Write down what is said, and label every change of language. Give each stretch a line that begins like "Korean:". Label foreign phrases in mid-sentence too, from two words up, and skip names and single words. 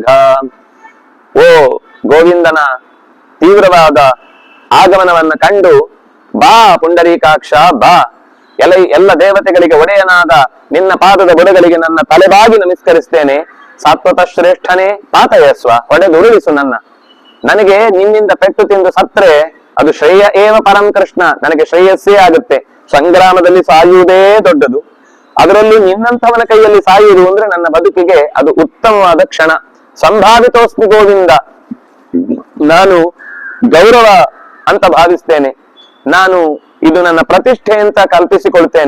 Kannada: ಓ ಗೋವಿಂದನ ತೀವ್ರವಾದ ಆಗಮನವನ್ನ ಕಂಡು ಬಾ ಪುಂಡರೀಕಾಕ್ಷ ಬಾ, ಎಲ್ಲ ದೇವತೆಗಳಿಗೆ ಒಡೆಯನಾದ ನಿನ್ನ ಪಾದದ ಬುಡಗಳಿಗೆ ನನ್ನ ತಲೆಬಾಗಿ ನಮಸ್ಕರಿಸ್ತೇನೆ. ಸಾತ್ವತ ಶ್ರೇಷ್ಠನೇ ಪಾತಯಸ್ವ, ಹೊಡೆದುರುಳಿಸು ನನ್ನ. ನನಗೆ ನಿನ್ನಿಂದ ಪೆಟ್ಟು ತಿಂದು ಸತ್ರೆ ಅದು
Sanskrit: ಶ್ರೇಯ ಏವ ಪರಂ ಕೃಷ್ಣ,
Kannada: ನನಗೆ ಶ್ರೇಯಸ್ಸೇ ಆಗುತ್ತೆ. ಸಂಗ್ರಾಮದಲ್ಲಿ ಸಾಯುವುದೇ ದೊಡ್ಡದು, ಅದರಲ್ಲಿ ನಿನ್ನಂಥವನ ಕೈಯಲ್ಲಿ ಸಾಯುವುದು ಅಂದ್ರೆ ನನ್ನ ಬದುಕಿಗೆ ಅದು ಉತ್ತಮವಾದ ಕ್ಷಣ. ಸಂಭಾವಿತೋಸ್ಮಿ ಗೋವಿಂದ, ನಾನು ಗೌರವ ಅಂತ ಭಾವಿಸ್ತೇನೆ, ನಾನು ಇದು ನನ್ನ ಪ್ರತಿಷ್ಠೆ ಅಂತ ಕಲ್ಪಿಸಿಕೊಳ್ತೇನೆ.